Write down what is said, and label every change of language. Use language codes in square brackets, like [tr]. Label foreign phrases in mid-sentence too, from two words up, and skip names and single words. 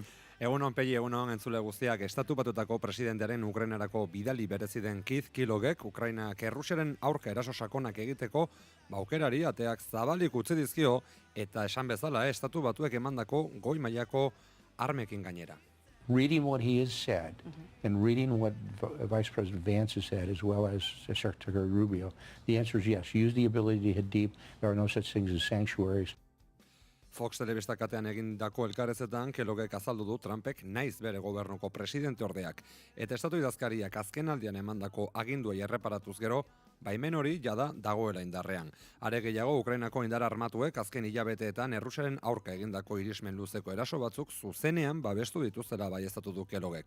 [eu] Egunon, Pegi, egunon, entzule guztiak, Estatu Batuetako presidentearen Ukrainarako bidali berezi den Keith Kellogek, Ukrainak Errusiaren aurka eraso sakonak egiteko, aukerari ateak zabalik utzi dizkio, eta esan bezala, Estatu Batuek emandako goi mailako armekin gainera. [en] Reading what he has said, and reading what Vice President Vance has said, as well as Secretary Rubio, the answer is yes. Use the ability to hit deep. There are no such things as sanctuaries. [eu] Fox telebistakatean egindako elkarrezetan Kellogek azaldu du Trumpek naiz bere gobernuko presidente ordeak. Eta estatu idazkariak azken aldian emandako aginduei erreparatuz gero, baimen hori jada dagoela indarrean. Are gehiago, Ukrainako indar armatuek azken hilabeteetan Errusiaren aurka egindako irismen luzeko eraso batzuk zuzenean babestu dituztela baieztatu du Kellogek.